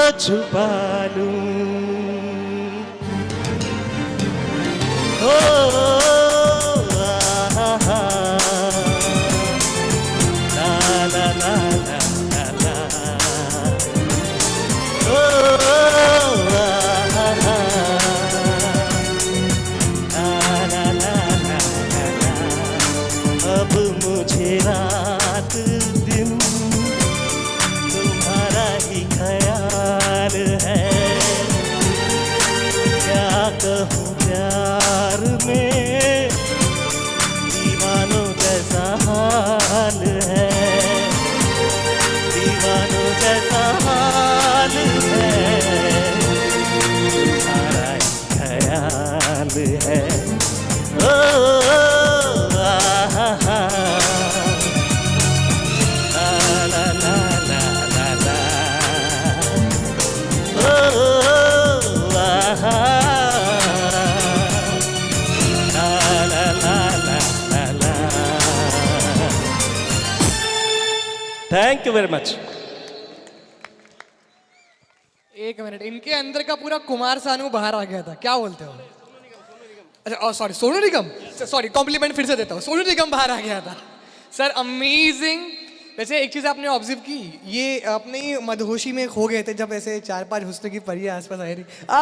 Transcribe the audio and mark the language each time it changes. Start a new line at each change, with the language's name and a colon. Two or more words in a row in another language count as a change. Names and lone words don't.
Hindi: छुपा लूं। ओ आहा, ला ला ला ला ला ला, ओ आहा, ला ला ला ला ला, अब मुझे रात दिन तुम्हारा ही ख्याल है। क्या कहूँ प्यार में दीवानों जैसा हाल है, दीवानों जैसा हाल है, तुम्हारा ही ख्याल है। ओ आहा, ला ला ला ला ला, ओ आहा, ला ला ला ला ला।
English: Thank you very much.
Hindi: एक मिनट, इनके अंदर का पूरा कुमार सानू बाहर आ गया था, क्या बोलते हो? अच्छा सॉरी, सोनू निगम,
English: sorry compliment
Hindi: फिर से देता हूँ, सोनू निगम बाहर आ गया था सर, अमेजिंग। वैसे एक चीज़ आपने ऑब्जर्व की, ये अपने ही मदहोशी में खो गए थे जब ऐसे 4-5 हुस्न की परियां आसपास आई रही।